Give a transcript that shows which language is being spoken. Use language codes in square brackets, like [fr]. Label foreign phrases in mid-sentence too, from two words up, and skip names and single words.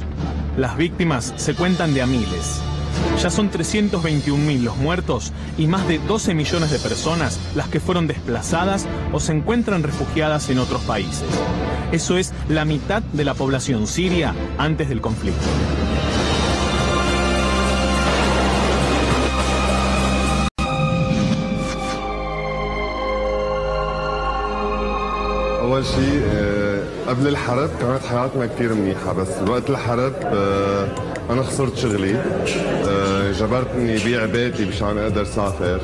[es] Las víctimas se cuentan de a miles. Ya son 321.000 los muertos y más de 12 millones de personas las que fueron desplazadas o se encuentran refugiadas en otros países. Eso es la mitad de la población siria antes del conflicto. [ar] أول شيء قبل الحرب كانت حياتنا كثير منيحة، بس وقت الحرب أنا خسرت شغلي، جبرتني بيع بيتي مشان أقدر سافر.